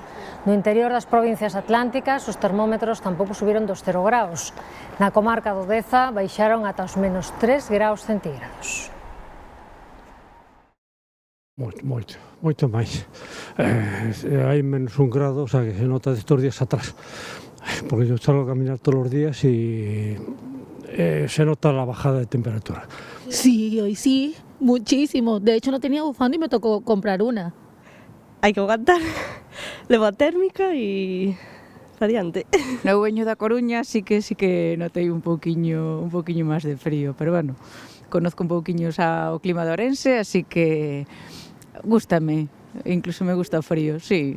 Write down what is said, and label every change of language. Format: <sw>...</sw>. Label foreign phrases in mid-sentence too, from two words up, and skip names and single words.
<gl>No interior das provincias atlánticas, os termómetros tampouco subiron dos 0 graus. Na comarca do Deza baixaron ata os menos 3 graus centígrados. Moito máis. Hai menos 1 grado, o sea, que se nota destos días atrás. Porque eu salgo a caminar todos os días e</gl> <es>se nota la bajada de temperatura. Sí, hoy sí, muchísimo. De hecho no tenía bufanda y me tocó comprar una.</es> <gl>Hai que aguantar, levo a térmica e adiante. No veño da Coruña, sí que notei un pouquiño máis de frío,</gl> <es>pero bueno, conozco</es> <gl>un pouquiño xa o clima de Ourense, así que gústame, incluso me gusta o frío, sí.</gl>